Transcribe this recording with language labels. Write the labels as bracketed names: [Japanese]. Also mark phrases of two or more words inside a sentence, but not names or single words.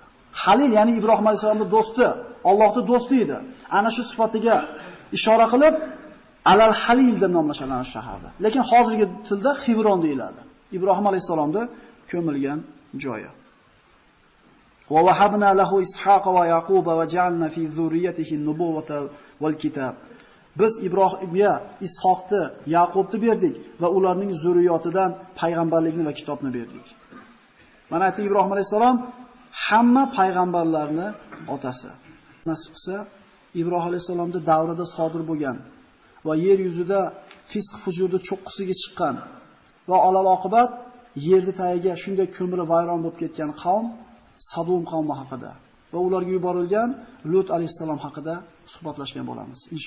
[Uzbek] Halil ya'ni Ibrohim alayhisalomning do'sti, Allohning do'sti edi. Ana shu sifatiga ishora qilib Al-Halil deb nomlashadi ana shu shaharda. Lekin hozirgi tilda Xevron deyiladi. Ibrohim alayhisalomning ko'milgan joyi. [Arabic] ووهبنا له إسحاق ويعقوب وجعلنا في ذريته النبوة والكتاب. [Uzbek] Biz Ibrohimga Ishoqni, Yaqubni berdik va ularning zurriyotidan payg'ambarlikni va kitobni berdik. Mana aytdi Ibrohim alayhisalom hamma payg'ambarlarni otasi. Nasib qilsa Ibrohim alayhisalomning davrida sodir bo'lgan va yer yuzida fisq fujurni cho'qqisiga chiqqan va olal oqibat yerni tagiga shunday ko'miri vayron bo'lib ketgan qavm Sadum qavmi haqida va ularga yuborilgan Lut alayhisalom haqida suhbatlashgan bo'lamiz inshaalloh.